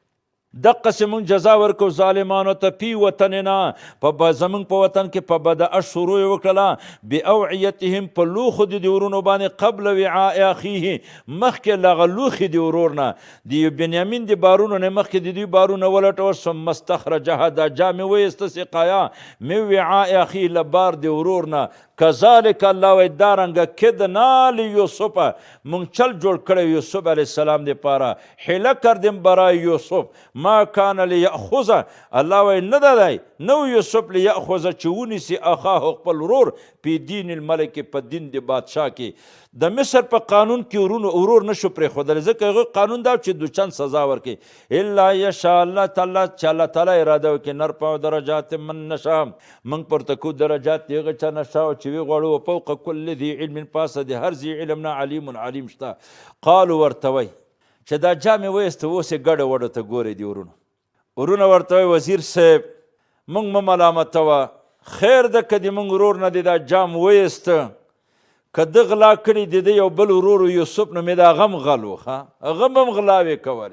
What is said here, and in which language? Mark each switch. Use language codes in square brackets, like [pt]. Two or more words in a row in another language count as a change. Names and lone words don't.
[ps] دقسې موږ جزا ورکو ظالمانو ته [ar] فی وطننا [ps] زموږ په وطن کې په بدأ شروع یې وکړله باوعیتهم په لوښو د دې ورونو باندې [ar] قبل وعاء اخیه [ps] مخکې له هغه لوښي د ورور نه د بنیامین د بارونو نه مخکې د دوی بارونه ولټول. [ar] ثم استخرجها [ps] دا جامې ویسته [ar] سقایا من وعاء اخیه [ps] له بار د ورور نه. کذالک الله وایي دارنګه [ar] کدنا لیوسف [ps] مونږ چل جوړ کړی یوسف [ar] علیه السلام [ps] دپاره، [fa] حیله کردیم برای یوسف [ar] ما کان لیأخذ [ps] الله وایي نه ده دی نو یوسف لیأخذ چې ونیسي اخاه خپل ورور پی [ar] دین الملک [ps] په دین د بادشاه کې. د مصر په قانون کې ورور نشو پرېښودلی ځکه هغوی قانون دا چې دوچند سزا ورکړي. [ar] الا یشاء الله تعالی [ps] چې الله تعالی اراده وکړي [ar] نرفع درجات من نشاء [ps] موږ پورته کوو درجات د هغه چا نشاء چې وی غواړو [ar] وفوق کل ذي علم [ps] پاسه د هر ذي علم نه [ar] علیم علیم [ps] شته. قالو ورته وایي چې دا جامې ویسته اوس یې ګډه وډه ته ګورئ دي ورونه ورته وایي وزیر صاحب موږ مه ملامتوه، خیر ده که د موږ ورور نه دی دا جام ویسته، که ده غلا کړي د ده یو بل ورور یوسف نومې د هغه هم غل و، هغه هم غلاوې کولې.